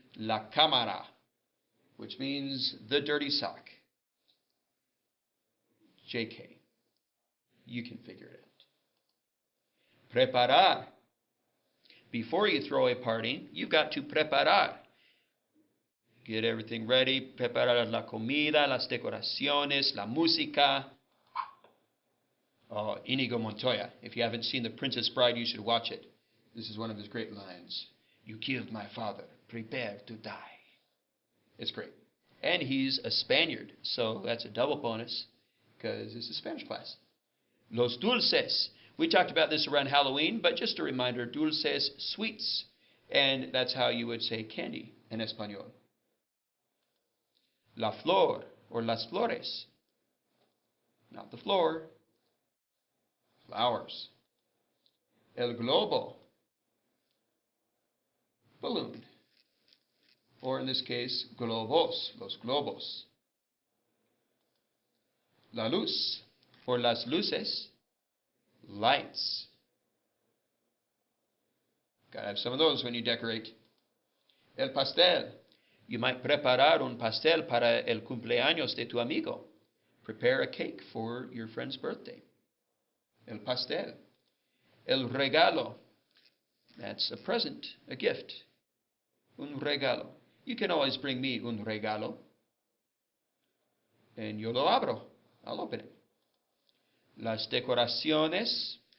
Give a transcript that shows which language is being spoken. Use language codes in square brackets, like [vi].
[es] La cámara, [en] which means the dirty sock. JK. You can figure it out. Preparar. Before you throw a party, you've got to preparar. Get everything ready. [es] Preparar la comida, las decoraciones, la música. [en] Oh, Inigo Montoya. If you haven't seen The Princess Bride, you should watch it. This is one of his great lines. You killed my father. Prepare to die. It's great. And he's a Spaniard, so that's a double bonus because it's a Spanish class. [es] Los dulces. [en] We talked about this around Halloween, but just a reminder, dulces, sweets. And that's how you would say candy in Espanol. [es] La flor, [en] or [es] las flores. [en] Not the floor. Flowers. [es] El globo. [en] Balloon. Or in this case, globos, los globos. [es] La luz, [en] or [es] las luces, [en] lights. Gotta have some of those when you decorate. [es] El pastel. [en] You might [es] preparar un pastel para el cumpleaños de tu amigo. [en] Prepare a cake for your friend's birthday. [es] El pastel. El regalo. [en] That's a present, a gift. [es] Un regalo. [en] You can always bring me [es] un regalo. [en] And [es] yo lo abro. [en] I'll open it. [es] Las decoraciones.